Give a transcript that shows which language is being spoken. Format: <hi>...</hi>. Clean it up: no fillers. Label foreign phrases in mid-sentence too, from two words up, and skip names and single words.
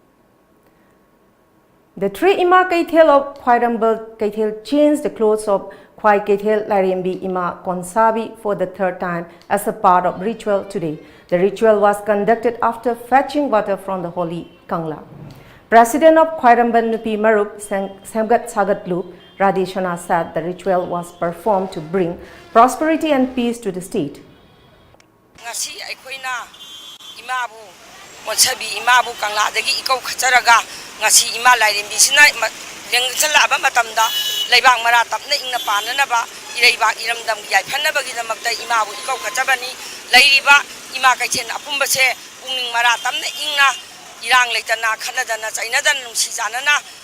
<en>The 3 Ima Kaithel of Khwairambal Kaithel changed the clothes of Khwai Kethel Lairembi Ima Konsabi for the third time as a part of ritual today. The ritual was conducted after fetching water from the holy Kangla. President of Khwairamban Nupi Marup Semgat Sagatlu Radishana said the ritual was performed to bring prosperity and peace to the state.</en> <mni>Ngasi aikoina imabu monsabi imabu kangla dagi ikau khacharaga ngasi ima lairembi sina lengchala aba matamda leibang mara tapna ingna panana ba ireiba iramdam yai phanna bagi damakta imabu ikau khachabani leiriba ima kaichen apumba se pungning mara tamna ingna irang leitana khanadana chainadan nungsi janana</mni>